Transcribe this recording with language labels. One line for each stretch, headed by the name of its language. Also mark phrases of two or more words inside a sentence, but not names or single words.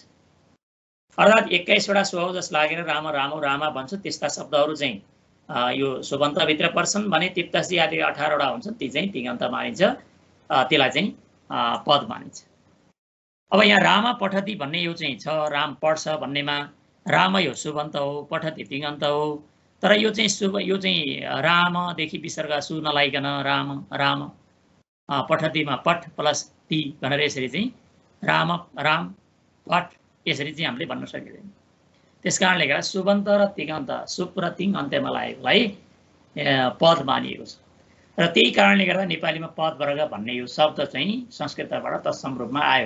Nepali: अर्थात् 21वटा सुअवजस लागेर
Sanskrit: राम रामौ रामा
Nepali: भन्छ त्यस्ता शब्दहरू चाहिँ यो सुबन्तभित्र पर्छन् भने तिप्तसी आदि 18वटा हुन्छन्, ती चाहिँ तिङन्त मानिन्छ, त्यसलाई चाहिँ पद मानिन्छ। अब यहाँ
Sanskrit: राम पठति
Nepali: भन्ने यो चाहिँ छ, राम पढ्छ भन्नेमा राम यो सुबन्त हो, पठति तिङन्त हो। तर यो चाहिँ यो चाहिँ रामदेखि विसर्ग सु नलाइकन राम राम, पठतिमा पठ प्लस ती भनेर यसरी चाहिँ राम राम पठ यसरी चाहिँ हामीले भन्न सकिँदैन। त्यस कारणले गर्दा सुबन्त र तिङन्त, सुप र तिङ अन्त्यमा लागेकोलाई पद मानिएको छ। र त्यही कारणले गर्दा नेपालीमा पदवर्ग भन्ने यो शब्द चाहिँ संस्कृतबाट तत्सम रूपमा आयो।